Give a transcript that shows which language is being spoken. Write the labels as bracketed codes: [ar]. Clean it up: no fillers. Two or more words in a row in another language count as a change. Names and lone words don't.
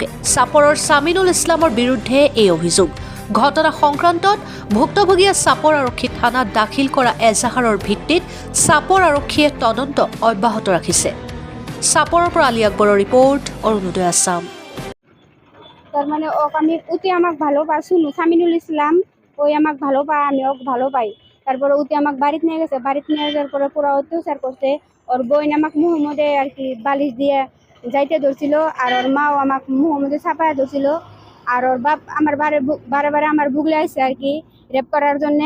[as] চাপৰৰ ছামিনুল ইছলামৰ বিৰুদ্ধে এই অভিযোগ। ঘটনা সংক্ৰান্তত ভুক্তভোগীয়ে চাপৰ আৰক্ষী থানাত দাখিল কৰা এজাহাৰৰ ভিত্তিত চাপৰ আৰক্ষীয়ে তদন্ত অব্যাহত ৰাখিছে। চাপৰৰ পৰা আলী আকবৰৰ ৰিপৰ্ট, অৰুণোদয় আছাম। [bn] তারমানে আমি উতি আমাক ভালো পাইছিলো, সামিনুল ইসলাম ওই আমাক ভালো পায়, আমি ওকে ভালো পাই। তারপরে উতি আমাক বাড়িতে নিয়ে গেছে, বাড়িতে নিয়ে যাওয়ার পরে পুরো অত্যাচার করছে। ওর বোন আমাক মুহম্মদে আর কি বালিশ দিয়ে যাইতে ধরছিল, আর ওর মাও আমাক মুহম্মদে ছাপায় ধরছিল। আর ওর বাপ আমার বারে বারে আমার বুগলে আসছে আর কি রেপ করার জন্যে।